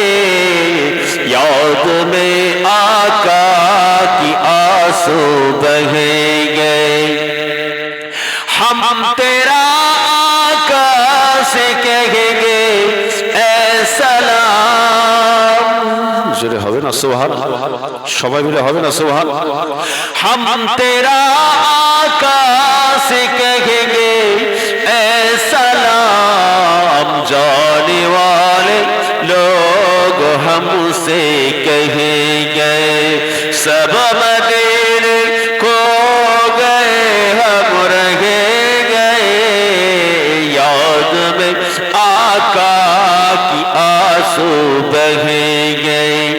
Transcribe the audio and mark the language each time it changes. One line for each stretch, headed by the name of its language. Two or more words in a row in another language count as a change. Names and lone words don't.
Urdu: یاد میں آقا کی آنسو بہ گئے ہم تیرا آقا سے کہیں گے اے سلام جوڑے ہوئے نا سبحان
Bangla: সবাই মিলে হবে না
Urdu: سبحان ہم تیرا آقا سے کہیں گے اے سلام جانے والے لوگ ہم سے کہیں گے سب مدینے کو گئے ہم رہ گئے یاد میں آقا کی آنسو بہ گئے